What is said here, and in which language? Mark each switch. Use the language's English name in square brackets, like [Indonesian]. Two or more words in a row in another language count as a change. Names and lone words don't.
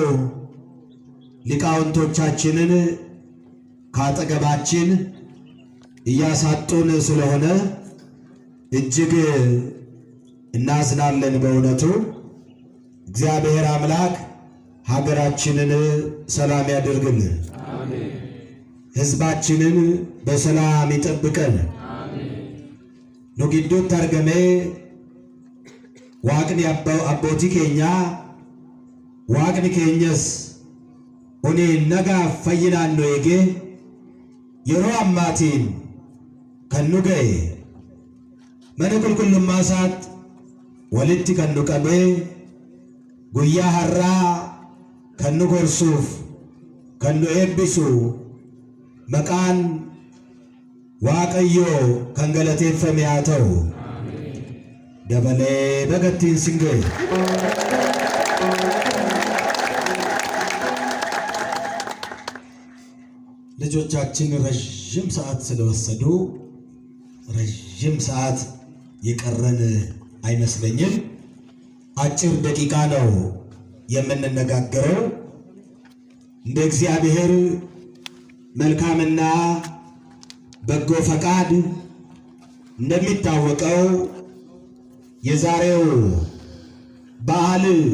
[Amharic] ሊቃውንቶቻችንን ካጠገባችን እያሳጡን ስለሆነ እጅግ እናዝናለን። በእውነቱ እግዚአብሔር አምላክ ሀገራችንን ሰላም ያደርግልን፣ ሕዝባችንን በሰላም ይጠብቀን። ኑጊዶት ተርገሜ [Oromo] Waaqni abbootii keenyaa Waaqni keenyas uni naga fayyinaanno eege yeroo ammaatiin kan nu ga'e mana qulqullummaa isaatti walitti kan nu qabee guyyaa har'aa kan nu gorsuuf kan nu eebbisu maqaan Waaqayyoo kan galateeffame haa ta'u. dabalee bagattiin sin ga'e. [Amharic] ልጆቻችን ረጅም ሰዓት ስለወሰዱ ረጅም ሰዓት የቀረን አይመስለኝም። አጭር ደቂቃ ነው የምንነጋገረው። እንደ እግዚአብሔር መልካምና በጎ ፈቃድ እንደሚታወቀው የዛሬው በዓል